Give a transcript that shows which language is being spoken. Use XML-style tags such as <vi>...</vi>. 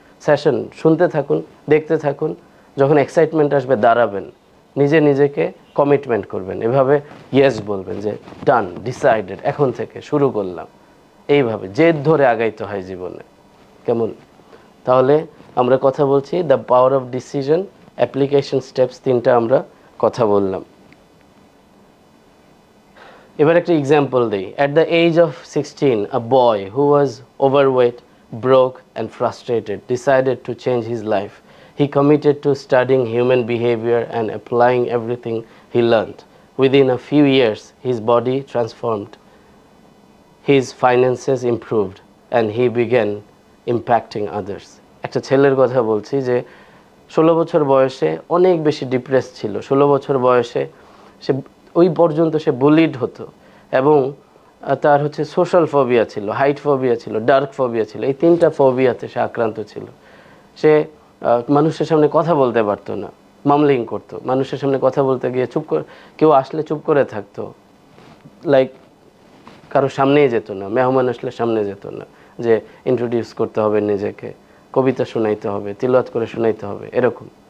<bn>Session শুনতে থাকুন, দেখতে থাকুন, যখন এক্সাইটমেন্ট আসবে দাঁড়াবেন, নিজেকে কমিটমেন্ট করবেন, এভাবে ইয়েস বলবেন যে ডান, ডিসাইডেড, এখন থেকে শুরু করলাম। এইভাবে জেদ ধরে আগাইতে হয় জীবনে। কেমন? তাহলে আমরা কথা বলছি</bn> <en>the power of decision,</en> <bn>application steps 3টা আমরা কথা বললাম। এবার একটা এক্সাম্পল দিই।</bn> <en>At the age of 16, a boy who was overweight, broke and frustrated decided to change his life. He committed to studying human behavior and applying everything he learned. Within a few years, his body transformed, his finances improved, and he began impacting others.</en> <bn>একটা ছেলের কথা বলছি যে 16 বছর বয়সে অনেক বেশি depress ছিল। 16 বছর বয়সে সে ওই পর্যন্ত সে বুলিড হতো, এবং তার সোশ্যাল ফোবিয়া ছিল, হাইট ফোবিয়া ছিল, ডার্ক ফোবিয়া ছিল। এই 3টা ফোবিয়াতে সে আক্রান্ত ছিল। সে মানুষের সামনে কথা বলতে পারতো না, মামলিং করতো, মানুষের সামনে কথা বলতে গিয়ে কেউ আসলে চুপ করে থাকতো, লাইক কারো সামনেই যেত না, মেহমান আসলে সামনে যেত না, যে ইন্ট্রোডিউস করতে হবে নিজেকে, কবিতা শোনাইতে হবে, তিলাওয়াত করে শোনাইতে হবে, এরকম।</bn>